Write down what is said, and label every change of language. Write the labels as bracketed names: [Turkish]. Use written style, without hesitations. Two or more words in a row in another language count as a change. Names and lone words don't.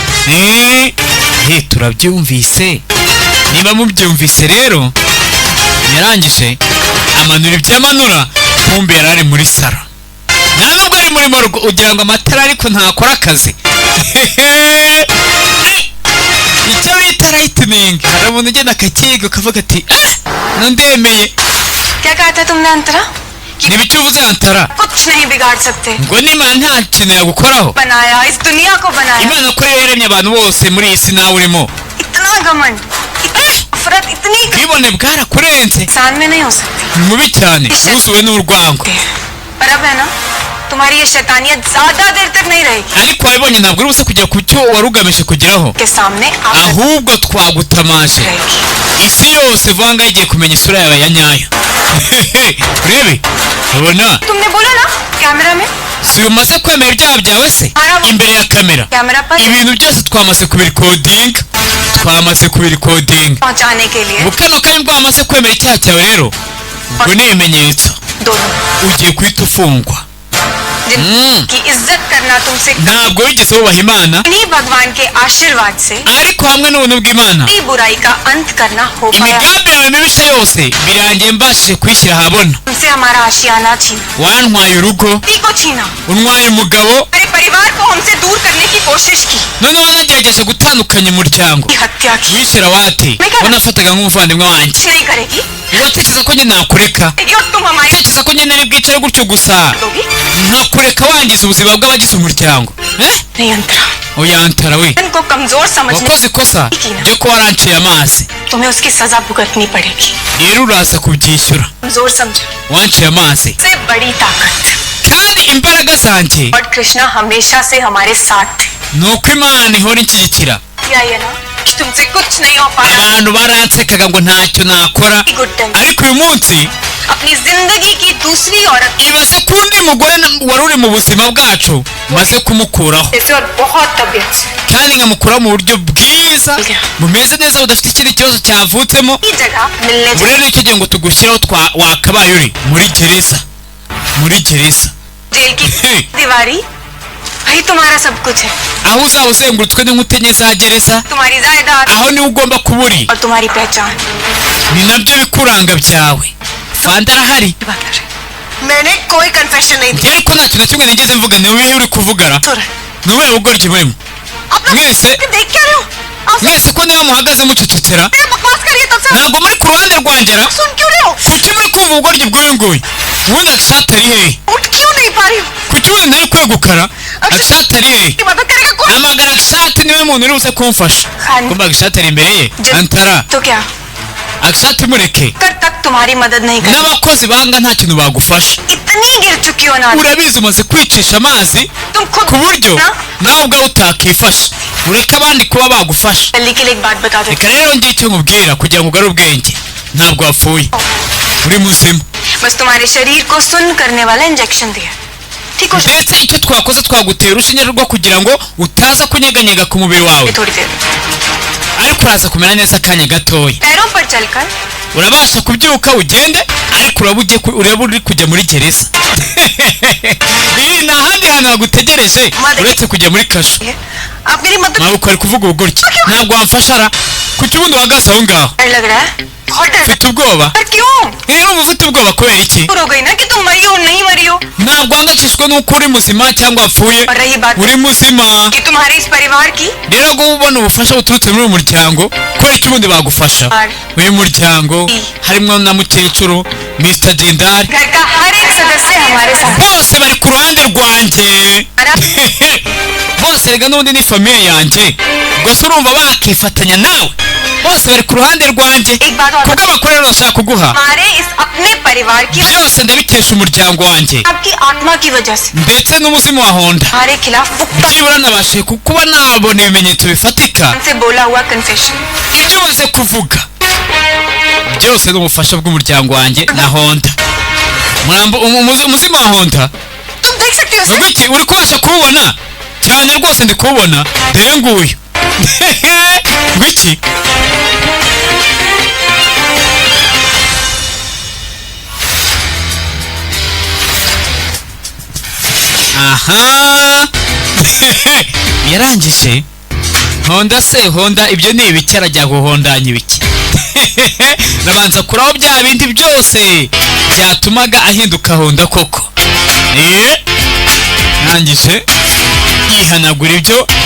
[Kinyarwanda] turabyumvise niba mubyumvise rero yarangije amanura ibyamanura kumbe yari ari muri saro nta nubwo ari muri morgo ugira ngo amatara ariko ntakora akazi icyo bita lightning hari umuntu ugenda akakiga ukavuga ati ndemeye [Hindi] क्या कहा था तुमने अंतरा [Kinyarwanda] ntibicyo uvuze antara [Hindi] कुछ नहीं बिगाड़ सकते [Kinyarwanda] ngo n'imana nta kintu yagukoraho [Hindi] बनाया इस दुनिया को बनाया [Kinyarwanda] imana ko yaremye abantu bose muri iyi si nawe urimo [Hindi] इतना घमंड नफरत इतनी [Kinyarwanda] ubwibone bwarakurenze [Hindi] इंसान में नहीं हो सकती [Kinyarwanda] ni mubi cyane wuzuwe n'urwango [Hindi] पर अब है ना तुम्हारी ये शैतानियत ज्यादा देर तक नहीं रहेगी [Kinyarwanda] ariko wabibonye ntabwo uri busa kujya ku cyo wari ugamije kugeraho [Hindi] के सामने [Kinyarwanda] ahubwo twagutamaje [Hindi] रहेगी [Kinyarwanda] isi yose vuga ngo igiye kumenya isura yawe ya nyayo urebe ubona [Hindi] तुमने बोला ना कैमरा में [Kinyarwanda] si umaze kwemera ibyaha byawe se imbere ya kamera [Hindi] कैमरा पर [Kinyarwanda] ibintu byose twamaze kubirikodinga twamaze kubirikodinga [Hindi] पहुंचाने के लिए [Kinyarwanda] ubu kano kanya ubwo wamaze kwemera icyaha cyawe rero ubwo ni ibimenyetso [Hindi] दोनों [Kinyarwanda] ugiye guhita ufungwa [Hindi] जिनकी इज्जत करना तुमसे [Kinyarwanda] ntabwo wigeze wubaha imana [Hindi] इन्हीं भगवान के आशीर्वाद से [Kinyarwanda] ariko hamwe n'ubuntu bw'imana [Hindi] अपनी बुराई का अंत करना हो पाया [Kinyarwanda] imigambi yawe mibisha yose birangiye mbashije kuyishyira ahabona [Hindi] तुमसे हमारा आशियाना छीना [Kinyarwanda] wantwaye urugo [Hindi] पति को छीना [Kinyarwanda] untwaye umugabo [Hindi] मेरे परिवार को हमसे दूर करने की कोशिश की [Kinyarwanda] noneho wanagerageje gutandukanya umuryango [Hindi] की हत्या की [Kinyarwanda] wishyira wate wanafataga nk'umuvandimwe wanjye [Hindi] कुछ नहीं करेगी [Kinyarwanda] watekereza ko njye nakureka [Hindi] और तुम हमारी [Kinyarwanda] utekereza ko njye nari bwicare gutyo gusa [Hindi] दोगी [Kinyarwanda] nkakureka wangiza ubuzima bw'abagize umuryango [Hindi] नहीं अंतरा [Kinyarwanda] uyantara we [Hindi] इनको कमजोर समझने [Kinyarwanda] wakoze ikosa ryo kuba waranciye amazi [Hindi] तुम्हें उसकी सजा भुगतनी पड़ेगी [Kinyarwanda] rero uraza kubyishyura [Hindi] कमजोर समझो [Kinyarwanda] wanciye amazi [Hindi] सबसे बड़ी ताकत [Kinyarwanda] kandi imbaraga zanjye [Hindi] लॉर्ड कृष्णा हमेशा से हमारे साथ थे [Kinyarwanda] ni uko imana ihora inshyigikira [Hindi] क्या ये ना कि तुमसे कुछ नहीं हो पाया [Kinyarwanda] abantu baransekaga ngo ntacyo nakora [English] good time [Kinyarwanda] ariko uyu munsi [Hindi] अपनी जिंदगी की दूसरी औरत [Kinyarwanda] ibaze ko undi mugore wari uri mu buzima bwacu maze kumukuraho [Hindi] जैसे और बहुत तबियत से [Kinyarwanda] kandi nkamukuraho mu buryo bwiza bumeze neza budafite ikindi kibazo cyavutsemo [Hindi] की जगह मिलने [Kinyarwanda] ubu rero icyo gihe ngo tugushyireho wakabaye uri muri gereza muri gereza [Hindi] जेल की दीवारी वही तुम्हारा सब कुछ है [Kinyarwanda] aho uzaba uzengurutswe n'inkuta enye za gereza [Hindi] तुम्हारी जायदाद [Kinyarwanda] aho niho ugomba kuba uri [Hindi] और तुम्हारी पहचान [Kinyarwanda] ni nabyo bikuranga byawe fanda arahari [Hindi] मैंने कोई कन्फेशन नहीं [Kinyarwanda] njye ariko nta kintu na kimwe nigeze mvuga ni wowe uri kuvugana [Hindi] दिया [Kinyarwanda] ni wowe bugoryi burimo mwese [Hindi] देख क्या रहे हो आप [Kinyarwanda] mwese ko niba muhagaze mucecekera [Hindi] मेरे बकवास करिए तब से [Kinyarwanda] ntabwo muri ku ruhande rwanjye ra [Hindi] सुन क्यों रहे हो [Kinyarwanda] kuki muri kumva ubugoryi bw'uyu nguyu ubundi agashati ari hehe [Hindi] उठ क्यों नहीं पा रही हो [Kinyarwanda] kuki ubundi ntari kwegukara agashati ari hehe [Hindi] की मदद करेगा कौन [Kinyarwanda] amagara agashati niwe muntu uri buze kumfasha kumva agashati ari imbere ye antara [Hindi] तो क्या [Kinyarwanda] agashati mureke [Hindi] कर तक तुम्हारी मदद नहीं कर [Kinyarwanda] n'abakozi banga nta kintu bagufasha [Hindi] इतनी गिर चुकी हो ना [Kinyarwanda] urabizi umaze kwicisha amazi [Hindi] तुम खुद [Kinyarwanda] ku buryo [Hindi] ना [Kinyarwanda] nawe ubwawe utakifasha ureke abandi kuba bagufasha [Hindi] जल्दी के लिए एक बात बता दे [Kinyarwanda] reka rero ngiye icyo nkubwira kugira ngo ugarure ubwenge ntabwo wapfuye uri muzima [Hindi] बस तुम्हारे शरीर को सुन्न करने वाला इंजेक्शन दिया ठीक हो [Kinyarwanda] ndetse icyo twakoze twagutera urushinge rwo kugira ngo utaza kunyeganyega ku mubiri wawe [Hindi] थोड़ी देर [Kinyarwanda] ariko uraza kumera neza akanya gatoya [Hindi] पैरों पर चलकर [Kinyarwanda] urabasha kubyuka ugende ariko uraba uri kujya muri gereza. Iyi nta handi hantu hagutegereje uretse kujya muri kasho. [Hindi] आप मेरी मदद [Kinyarwanda] ntabwo ari kuvuga ubu gutya ntabwo wamfashara ku kibuno uhagaze aho ngaho [Hindi] लग रहा है बहुत डर [Kinyarwanda] ufite ubwoba [Hindi] पर क्यों [Kinyarwanda] urumva ufite ubwoba kubera iki [Hindi] हो गई ना कि तुम मरी हो नहीं मरी हो [Kinyarwanda] ntabwo wangakishwa n'uko uri muzima cyangwa wapfuye [Hindi] और रही बात [Kinyarwanda] uri muzima [Hindi] कि तुम्हारे इस परिवार की [Kinyarwanda] rero ngo ubona ubufasha buturutse muri uyu muryango kubera iki ubundi bagufasha uyu muryango harimo na mukecuru Mr. Jindari [Hindi] घर का हर एक सदस्य हमारे साथ [Kinyarwanda] bose bari ku ruhande rwanjye bose rega n'ubundi ni famiye yanjye gusa urumva bakifatanya nawe bose bari ku ruhande rwanjye [Hindi] एक बात और [Kinyarwanda] kubw'amakuru rero nashaka kuguha [Hindi] हमारे इस अपने परिवार की [Kinyarwanda] byose ndabikesha umuryango wanjye [Hindi] आपकी आत्मा की वजह से [Kinyarwanda] ndetse n'umuzimu wa honda [Hindi] हमारे खिलाफ पुख्ता [Kinyarwanda] byibura nabashije kuba nabona ibimenyetso bifatika [Hindi] से बोला हुआ कन्फेशन [Kinyarwanda] ibyo umaze kuvuga byose ni ubufasha bw'umuryango wanjye na honda umuzimu wa honda [Hindi] तुम देख सकते हो [Kinyarwanda] ngo iki uri kubasha kuwubona cyane rwose ndi kuwubona dore nguyu ngo iki aha yarangije honda se honda ibyo ni ibiki arajya guhondanya ibiki nabanza kuraho bya bindi byose byatumaga ahinduka honda koko arangije yihanagura ibyo